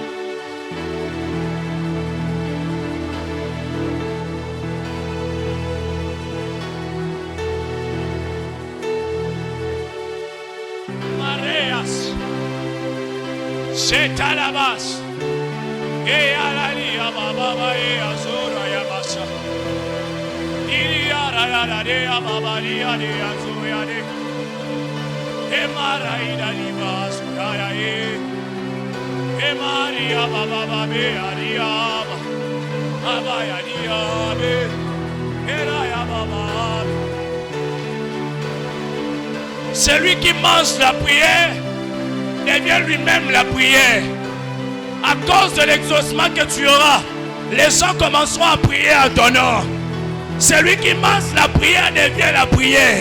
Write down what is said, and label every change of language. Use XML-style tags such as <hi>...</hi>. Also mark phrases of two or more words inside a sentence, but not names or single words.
<fr>Shetalabas, Ealalia Baba Azura Yabasa, Iliara de Ababalia de Azuya de Emaraida Libas, Emaria Baba Bearia, Abaya Diabe, Eraya Baba. Celui qui mange la prière devient lui-même la prière. À cause de l'exaucement que tu auras, les gens commenceront à prier à ton nom. Celui qui mange la prière devient la prière.</fr>